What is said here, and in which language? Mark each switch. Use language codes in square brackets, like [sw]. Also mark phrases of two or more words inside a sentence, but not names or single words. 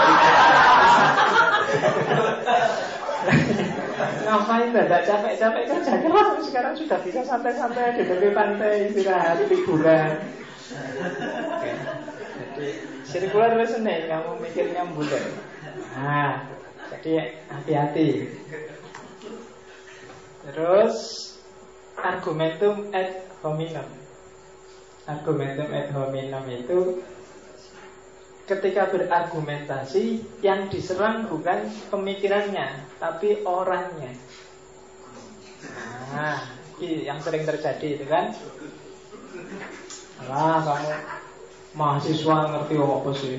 [id] Ngapain tidak capek-capek kerja keras, sekarang sudah bisa santai-santai di tepi pantai, istirahat, liburan. Jadi [en] circular reasoning, [id] kamu mikirnya bulat. Nah, jadi hati-hati. [la] Terus argumentum ad hominem. Argumentum ad hominem [id] itu ketika berargumentasi yang diserang bukan pemikirannya, tapi orangnya. Nah, ini yang sering terjadi itu kan. Kamu mahasiswa ngerti apa sih?